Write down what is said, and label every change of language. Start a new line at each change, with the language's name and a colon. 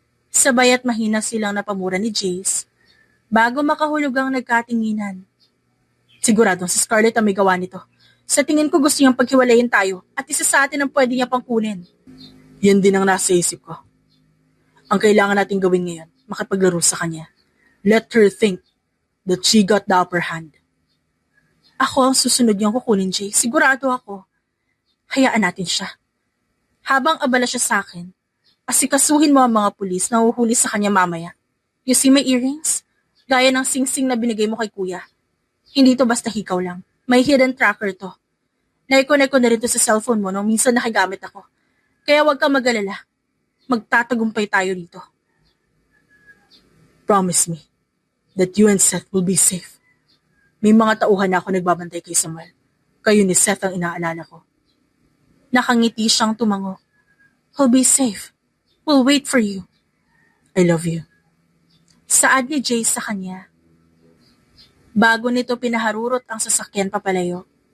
Filipino: Sabay at mahina silang napamura ni Jace bago makahulog ang nagkatinginan. Siguradong si Scarlett ang may gawa nito. Sa tingin ko gusto niyang paghiwalayin tayo at isa sa atin ang pwede niya pang kunin. Yan din ang nasa isip ko. Ang kailangan natin gawin ngayon, makipaglaro sa kanya.
English: Let her think that she got the upper hand.
Filipino: Ako ang susunod niyang kukunin, Jay. Sigurado ako. Hayaan natin siya. Habang abala siya sa akin, asikasuhin mo ang mga pulis na huhuli sa kanya mamaya.
English: You see my earrings?
Filipino: Gaya ng sing-sing na binigay mo kay kuya. Hindi to basta hikaw lang. May hidden tracker to. Naikonnect ko na rin to sa cellphone mo nung minsan nakagamit ako. Kaya huwag kang mag-alala. Magtatagumpay tayo dito.
English: Promise me that you and Seth will be safe.
Filipino: May mga tauhan na ako nagbabantay kay Samuel. Kayo ni Seth ang inaalala ko. Nakangiti siyang tumango.
English: He'll be safe. We'll wait for you. I love you.
Filipino: Saad ni Jay sa kanya. Bago nito pinaharurot ang sasakyan papalayo.